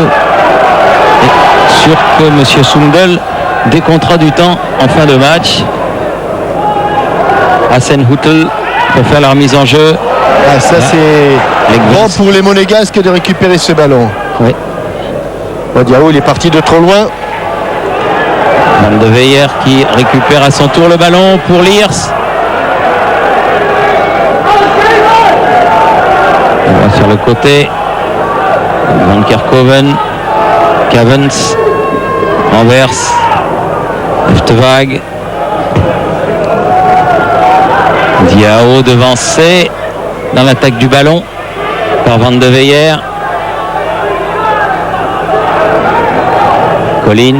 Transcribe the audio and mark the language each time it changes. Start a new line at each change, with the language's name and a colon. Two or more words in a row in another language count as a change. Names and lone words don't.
French: Et sûr que M. Sundel décomptera du temps en fin de match. Hasenhüttl peut faire la remise en jeu. Ah, ça, Là. c'est Legwinski. bon pour les Monégasques de récupérer ce ballon. Oui. Diao, il est parti de trop loin. Van de Veyer qui récupère à son tour le ballon pour Liers. On va sur le côté. Van Kerkhoven. Cavens. Anvers. Uftevag. Diao devancé dans l'attaque du ballon par Van de Veyer. Collins.